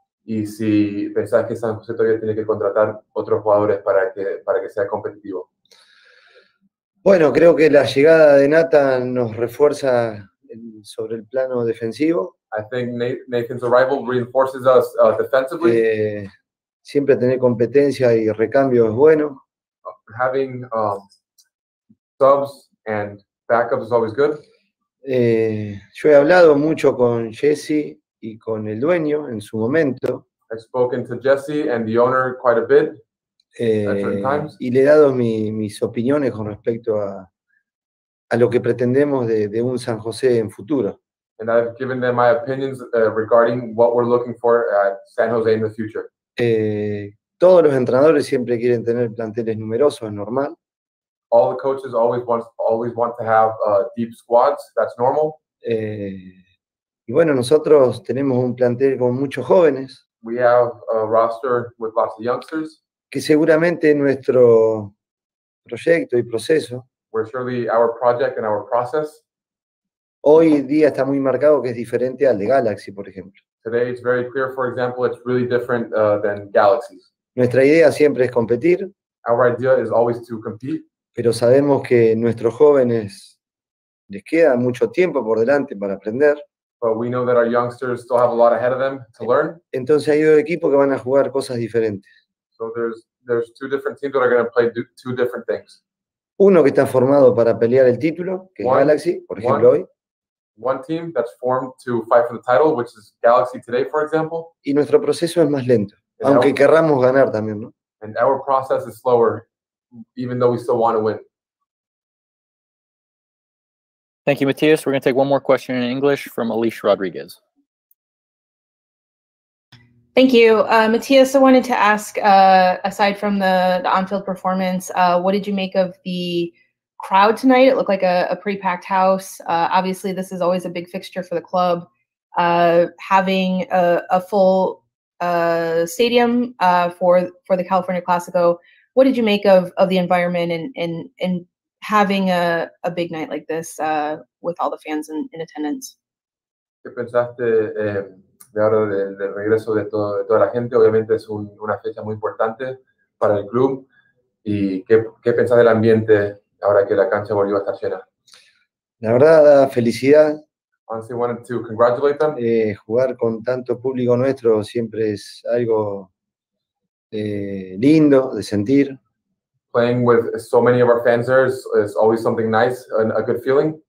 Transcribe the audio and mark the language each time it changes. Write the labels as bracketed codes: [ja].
[es] Y si pensás que San José todavía tiene que contratar otros jugadores para que sea competitivo. Bueno, creo que la llegada de Nathan nos refuerza sobre el plano defensivo. [en] I think Nathan's arrival reinforces us defensively. [es] Siempre tener competencia y recambio es bueno. [en] Having subs and backups is always good. [es] Yo he hablado mucho con Jesse y con el dueño en su momento. [en] I've spoken to Jesse and the owner quite a bit at certain times. [es] Y le he dado mis opiniones con respecto a lo que pretendemos de un San José en futuro. [en] And I've given them my opinions regarding what we're looking for at San Jose in the future. [es] Todos los entrenadores siempre quieren tener planteles numerosos, es normal. [en] All the coaches always want to have deep squads. That's normal. [es] Y bueno, nosotros tenemos un plantel con muchos jóvenes. [en] We have a roster with lots of youngsters. [es] Que seguramente nuestro proyecto y proceso. [en] We're surely our project and our process. [es] Hoy día está muy marcado que es diferente al de Galaxy, por ejemplo. [en] Today it's very clear, for example, it's really different than Galaxy's. [es] Nuestra idea siempre es competir. [en] Our idea is always to compete. [es] Pero sabemos que nuestros jóvenes les queda mucho tiempo por delante para aprender. [en] But we know that our youngsters still have a lot ahead of them to learn. [es] Entonces hay dos equipos que van a jugar cosas diferentes. [en] So there's two different teams that are going to play two different things. [es] Uno que está formado para pelear el título, que es Galaxy, por ejemplo hoy. [en] One team that's formed to fight for the title, which is Galaxy today, for example. [es] Y nuestro proceso es más lento, aunque querramos ganar también, ¿no? [en] And our process is slower, even though we still want to win. Thank you, Matias. We're going to take one more question in English from Alicia Rodriguez. Thank you. Matias, I wanted to ask, aside from the on-field performance, what did you make of the crowd tonight? It looked like a pretty packed house. Obviously, this is always a big fixture for the club. Having a full stadium for the California Clasico, what did you make of the environment and having a big night like this with all the fans in attendance? [es] ¿Qué pensaste de ahora del regreso de toda la gente? Obviamente es una fecha muy importante para el club. ¿Y qué pensás del ambiente ahora que la cancha volvió a estar llena? La verdad, da felicidad. [en] Honestly, wanted to congratulate them. [es] Jugar con tanto público nuestro siempre es algo lindo de sentir. [en] Playing with so many of our fans there is always something nice and a good feeling.